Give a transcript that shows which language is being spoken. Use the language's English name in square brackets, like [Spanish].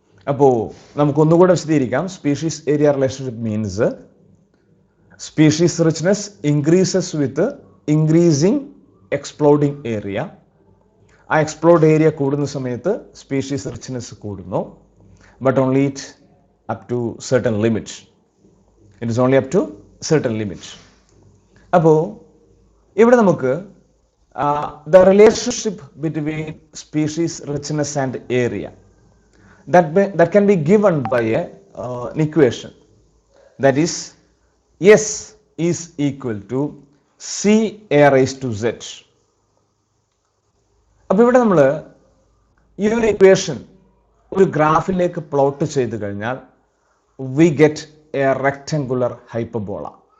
[Malayalam] അപ്പോൾ നമുക്കൊന്നുകൂടെ വിശദീകരിക്കാം. [English] Species area relationship means species richness increases with increasing exploding area. [Malayalam] ആ explored area കൂടുന്ന സമയത്ത് സ്പീഷീസ് റിച്ച്നെസ് കൂടുന്നു. [English] But only it up to certain limit. It is only up to certain limit. [Malayalam] അപ്പോൾ ഇവിടെ നമുക്ക് [English] The relationship between species richness and area that can be given by an equation, that is S is equal to C a raised to Z. [Malayalam] അപ്പോൾ ഇവിടെ നമ്മൾ ഈ ഒരു equation ഒരു ഗ്രാഫിലേക്ക് plot ചെയ്ത് കഴിഞ്ഞാൽ [English] we get a rectangular hyperbola.